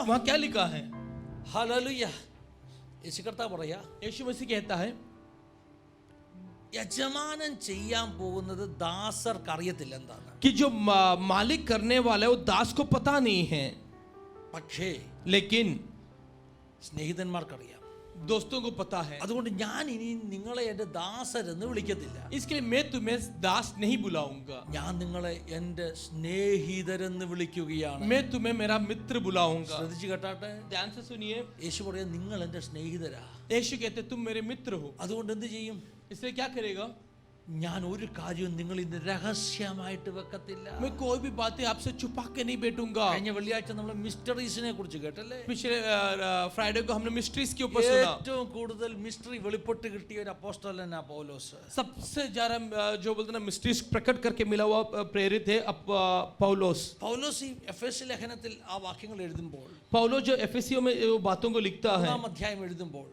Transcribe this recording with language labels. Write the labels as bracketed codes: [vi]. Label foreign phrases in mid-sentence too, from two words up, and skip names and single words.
[hi] वहाँ क्या लिखा है? [ml] ഹല്ലേലൂയ. യേശു കർത്താവ് പറയാ, [hi] यीशु मसीह कहता है [ml] യജമാനൻ ചെയ്യാൻ പോകുന്നത് ദാസർക്ക് അറിയത്തില്ല എന്താണ്. [hi] कि जो मालिक करने वाला है वो दास को पता नहीं है, [ml] പക്ഷേ [hi] लेकिन [ml] സ്നേഹിതന്മാർക്കറിയാം. [hi] दोस्तों को पता है. [ml] അതുകൊണ്ട് ഞാൻ ഇനി നിങ്ങളെ എൻ്റെ ദാസരെന്ന് വിളിക്കത്തില്ല. [hi] इसके लिए मैं तुम्हें दास नहीं बुलाऊंगा, [ml] ഞാൻ നിങ്ങളെ എൻ്റെ സ്നേഹിതരെന്ന് വിളിക്കുകയാണ്. [hi] मैं तुम्हें मेरा मित्र बुलाऊंगा. [ml] ശ്രദ്ധിച്ചു കേട്ടാട്ടെ. [hi] ध्यान से सुनिए. [ml] യേശു പറയാ, നിങ്ങൾ എൻ്റെ സ്നേഹിതരാ. [hi] यीशु कहते तुम मेरे मित्र हो. [ml] അതുകൊണ്ട് എന്ത് ചെയ്യും? [hi] इसलिए क्या करेगा? [ml] ഞാൻ ഒരു കാര്യവും നിങ്ങൾ ഇന്ന് രഹസ്യമായിട്ട് വെക്കത്തില്ല. [hi] मैं कोई भी बातें आपसे छुपा के नहीं बैठूंगा. [ml] കഴിഞ്ഞ വെള്ളിയാഴ്ച നമ്മൾ മിസ്റ്ററീസിനെ കുറിച്ച് കേട്ടല്ലേ? [hi] पिछले फ्राइडे को हमने मिस्ट्रीज के ऊपर सुना. [ml] ഏറ്റവും കൂടുതൽ മിസ്റ്ററി വെളിപ്പെട്ട് കിട്ടിയ ഒരു അപ്പോസ്തലനാ പൗലോസ്. [hi] सबसे ज्यादा जो बोलते ना मिस्ट्रीज प्रकट करके मिला हुआ प्रेरित है पौलोस. [ml] പൗലോസ് ഈ എഫെസ്യ ലേഖനത്തിൽ ആ വാക്യങ്ങൾ എഴുതുമ്പോൾ, [hi] पौलोस जो एफेसियों में वो बातों को लिखता है, [ml] 1-ാം അധ്യായം എഴുതുമ്പോൾ,